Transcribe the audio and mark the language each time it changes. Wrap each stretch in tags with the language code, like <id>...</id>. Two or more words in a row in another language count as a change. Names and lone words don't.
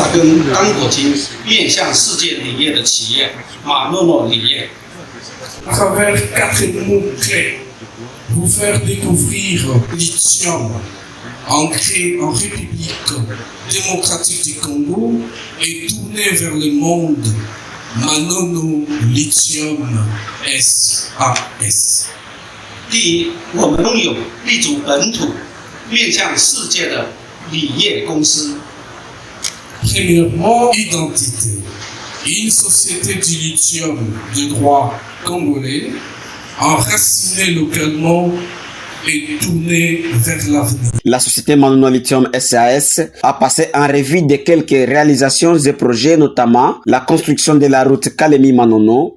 <fr>À travers 4 mots-clés, vous faire découvrir lithium ancré en République démocratique du Congo et tourné vers le monde. Manono Lithium SAS.</fr> <zh>第一，我们拥有立足本土、面向世界的锂业公司。</zh> <fr>Premièrement, identité. Une société du lithium de droit congolais, enracinée localement et tournée vers l'avenir. La société Manono Lithium SAS a passé en revue de quelques réalisations et projets, notamment la construction de la route Kalemi-Manono.</fr>